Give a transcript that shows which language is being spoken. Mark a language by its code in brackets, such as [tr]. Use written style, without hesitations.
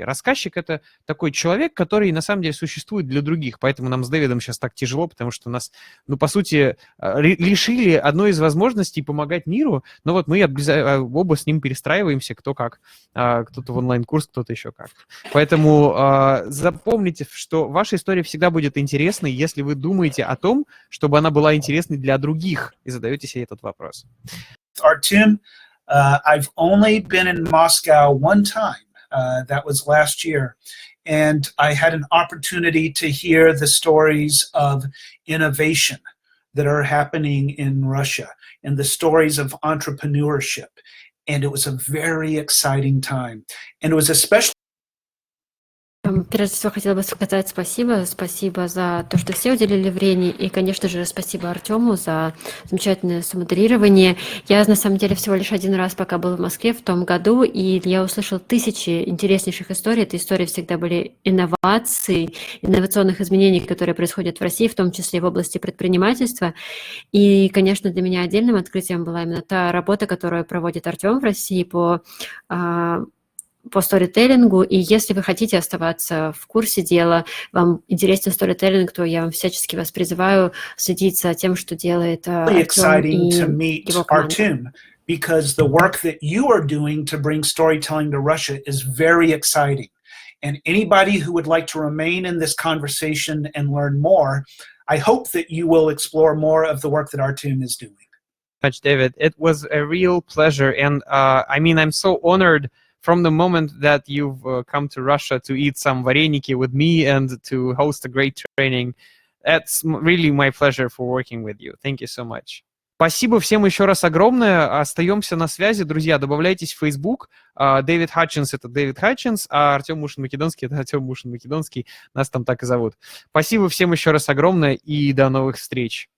[ru] Рассказчик — это такой человек, который на самом деле существует для других, поэтому нам с Дэвидом сейчас так тяжело, потому что нас, ну, по сути, лишили одной из возможностей помогать миру, но вот мы оба с ним перестраиваемся, кто как. Кто-то в онлайн-курс, кто-то еще как. Поэтому запомните, что ваша история всегда будет интересной, если вы думаете о том, чтобы она была интересной для других, и задаете себе этот вопрос. [en] Artem, I've only been in Moscow one time. That was last year. And I had an opportunity to hear the stories of innovation that are happening in Russia and the stories of entrepreneurship. And it was a very exciting time. And it was especially [ru] Прежде всего, хотела бы сказать спасибо. Спасибо за то, что все уделили время. И, конечно же, спасибо Артему за замечательное самоделирование. Я, на самом деле, всего лишь один раз пока был в Москве в том году, и я услышал тысячи интереснейших историй. Эти истории всегда были инноваций, инновационных изменений, которые происходят в России, в том числе в области предпринимательства. И, конечно, для меня отдельным открытием была именно та работа, которую проводит Артем в России по сторителлингу, и если вы хотите оставаться в курсе дела, вам интересен сторителлинг, то я вам всячески вас призываю следить за тем, что делает Артем и его команда. [en] Because the work that you are doing to bring storytelling to Russia is very exciting. And anybody who would like to remain in this conversation and learn more, I hope that you will explore more of the work that Artem is doing. Much, David. It was a real pleasure, and I mean, I'm so honored from the moment that you've come to Russia to eat some vareniki with me and to host a great training. That's really my pleasure for working with you. Thank you so much. [ru] Спасибо всем еще раз огромное. Остаемся на связи, друзья. Добавляйтесь в Facebook. Дэвид Хатчинс — это Дэвид Хатчинс, а Артем Мушин-Македонский — это Артем Мушин-Македонский. Нас там так и зовут. Спасибо всем еще раз огромное и до новых встреч.